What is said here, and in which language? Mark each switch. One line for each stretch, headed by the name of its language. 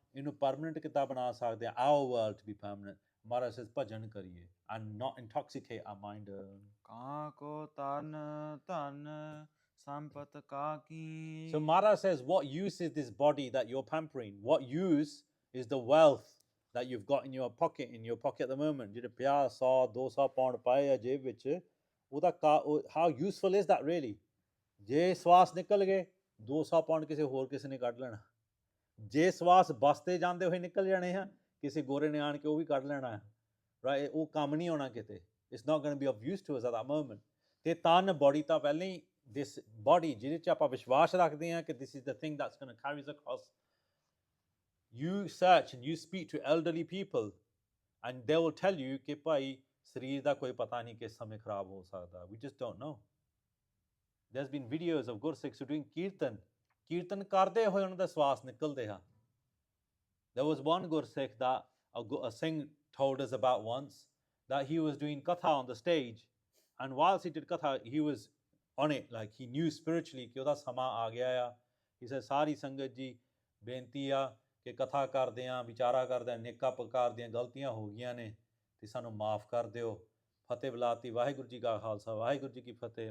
Punjabi: ਇਹਨੂੰ ਪਰਮਨੈਂਟ ਕਿੱਦਾਂ ਬਣਾ ਸਕਦੇ ਆ,
English: our world to be permanent, Maharaj says
Punjabi: ਭਜਨ ਕਰੀਏ
English: and not intoxicate our mind.
Punjabi: ਕਾਂ ਕੋ ਤਨ ਧਨ ਸੰਪਤ ਕਾ ਕੀ.
English: So Maharaj says, what use is this body that you're pampering? What use is the wealth that you've got in your pocket at the moment?
Punjabi: ਜਿਹੜੇ 50 100 200 pound ਪਾਏ ਆ ਜੇਬ ਵਿੱਚ, ਉਹਦਾ
English: how useful is that really?
Punjabi: ਜੇ ਸਵਾਸ ਨਿਕਲ ਗਏ 200 ਪਾਉਂਡ ਕਿਸੇ ਨੇ ਕੱਢ ਲੈਣਾ, ਜੇ ਸਵਾਸ ਬੱਸ ਤੇ ਜਾਂਦੇ ਹੋਏ ਨਿਕਲ ਜਾਣੇ ਆ, ਕਿਸੇ ਗੋਰੇ ਨੇ ਆਣ ਕੇ ਉਹ ਵੀ ਕੱਢ ਲੈਣਾ, ਰਾਈਟ, ਉਹ ਕੰਮ ਨਹੀਂ ਆਉਣਾ ਕਿਤੇ,
English: It's not going to be of use to us at that moment.
Punjabi: ਤੇ ਤਨ ਬੋਡੀ ਤਾਂ ਪਹਿਲਾਂ ਹੀ ਦਿਸ ਬੋਡੀ ਜਿਹਦੇ 'ਚ ਆਪਾਂ ਵਿਸ਼ਵਾਸ ਰੱਖਦੇ ਹਾਂ ਕਿ
English: This is the thing that's going to carry us across. You search and you speak to elderly people and they will tell you
Punjabi: ਕਿ ਭਾਈ ਸਰੀਰ ਦਾ ਕੋਈ ਪਤਾ ਨਹੀਂ ਕਿਸ ਸਮੇਂ ਖਰਾਬ ਹੋ ਸਕਦਾ.
English: We just don't know. There's been videos of Gursikhs who doing
Punjabi: ਕੀਰਤਨ ਕਰਦੇ ਹੋਏ ਉਹਨਾਂ ਦਾ ਸਵਾਸ ਨਿਕਲਦੇ ਆ.
English: There was one Gursikh that a Singh told us about once, that he was doing katha on the stage, and whilst he did katha he was on it, like he knew spiritually
Punjabi: ਕਿ ਉਹਦਾ ਸਮਾਂ ਆ ਗਿਆ ਆ.
English: He said
Punjabi: ਸਾਰੀ ਸੰਗਤ ਜੀ ਬੇਨਤੀ ਆ ਕਿ ਕਥਾ ਕਰਦੇ ਆ, ਵਿਚਾਰਾ ਕਰਦੇ ਆ, ਨੇਕਾਂ ਪ੍ਰਕਾਰ ਦੀਆਂ ਗਲਤੀਆਂ ਹੋ ਗਈਆਂ ਨੇ ਤੇ ਸਾਨੂੰ ਮਾਫ ਕਰ ਦਿਓ. ਫਤਿਹ ਬੁਲਾਤੀ, ਵਾਹਿਗੁਰੂ ਜੀ ਕਾ ਖਾਲਸਾ ਵਾਹਿਗੁਰੂ ਜੀ ਕੀ ਫਤਿਹ.